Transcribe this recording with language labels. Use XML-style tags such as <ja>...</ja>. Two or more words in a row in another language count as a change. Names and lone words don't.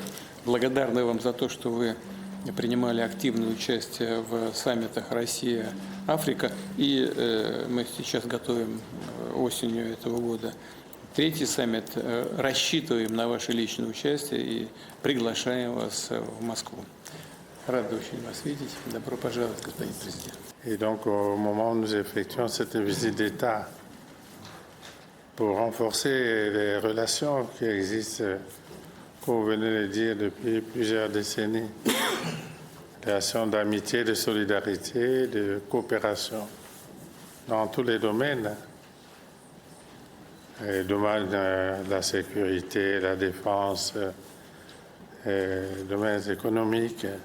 <ru>Благодарны вам за то, что вы принимали активное участие в саммитах Россия-Африка. И мы сейчас готовим осенью этого года третий саммит. Рассчитываем на ваше личное участие и приглашаем вас в Москву. Рад очень вас видеть. Добро пожаловать, господин президент.</ru> <fr>Et donc, au moment où nous effectuons cette visite d'État pour renforcer les relations qui existent, comme vous venez de le dire, depuis plusieurs décennies, relations d'amitié, de solidarité, de coopération dans tous les domaines, les domaines de la sécurité, la défense, les domaines économiques.</fr>